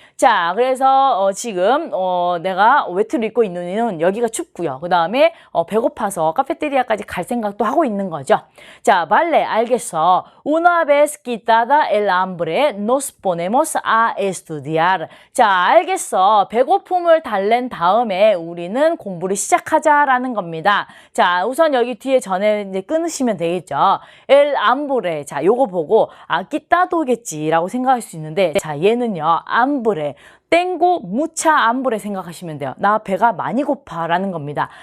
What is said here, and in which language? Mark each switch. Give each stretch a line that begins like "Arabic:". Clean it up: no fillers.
Korean: 자, 그래서 지금 내가 외투를 입고 있는 이유는 여기가 춥고요. 그 다음에 배고파서 카페테리아까지 갈 생각도 하고 있는 거죠. 자, 말레 알겠어.
Spanish: Una vez quitada el hambre, nos ponemos a estudiar.
Korean: 자, 알겠어. 배고픔을 달랜 다음에 우리는 공부를 시작하자라는 겁니다. 자, 우선 여기 뒤에 전에 이제 끊으시면 되겠죠.
Spanish: el hambre.
Korean: 자, 요거 보고 quittado겠지라고 생각할 수 있는데, 자, 얘는요, hambre. 땡고 무차 암브레 생각하시면 돼요. 나 배가 많이 고파라는 겁니다.